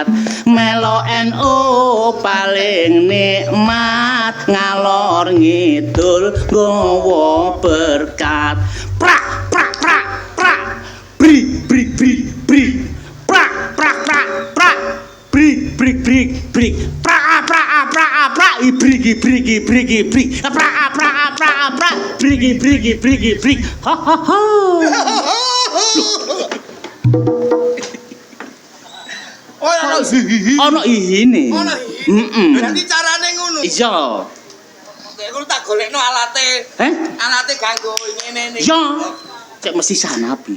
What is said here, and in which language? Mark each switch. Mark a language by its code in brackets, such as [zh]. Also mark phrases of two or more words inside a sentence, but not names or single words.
[jv] Melo NU paling nikmat, ngalor ngidul nggawa berkat. Prak prak prak prak brik brik brik brik prak prak prak prak brik brik brik brik prak prak prak prak ibrik ibrik ibrik ibrik prak prak prak prak brik ibrik ibrik ibrik ha ha ha. Oh ya. Ono ihine. Ono Heeh. Berarti carane ngono. Iya. Aku tak golekno alate. Alate kanggo ngene iki. Iya. Cek mesti sanapi.